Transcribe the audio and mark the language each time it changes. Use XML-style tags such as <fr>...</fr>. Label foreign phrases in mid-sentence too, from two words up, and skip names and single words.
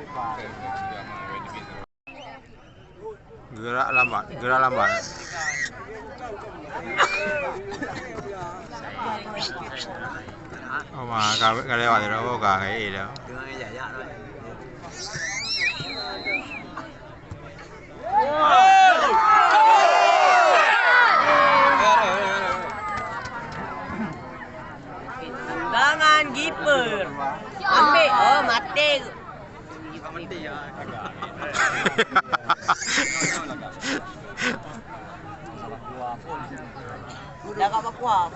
<ms>Gerak lambat, gerak lambat.</ms> <vi>Oh mà cái leo thì nó có cả cái gì đâu.</vi> <ms>Tendangan kiper. Ambil. Oh, mati. Dah kat Papua.</ms>